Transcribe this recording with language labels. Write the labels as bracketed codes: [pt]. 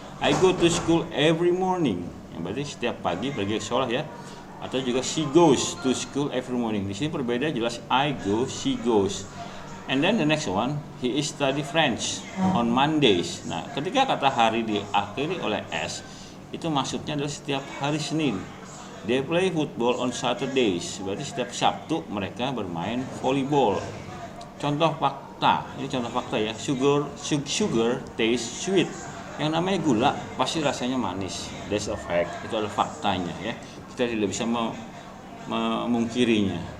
[en] I go to school every morning. [id] Yang berarti setiap pagi pergi ke sekolah ya. Atau juga [en] she goes to school every morning. [id] Di sini berbeda jelas, [en] I go, she goes. And then the next one, he is study French on Mondays. [id] Nah, ketika kata hari diakhiri oleh s, itu maksudnya adalah setiap hari Senin. [en] They play football on Saturdays. [id] Berarti setiap Sabtu mereka bermain volleyball. Contoh fakta, ini contoh fakta ya. [en] Sugar tastes sweet. [id] Yang namanya gula pasti rasanya manis. [en] That's a fact. [id] Itu adalah faktanya ya. Kita tidak bisa memungkirinya.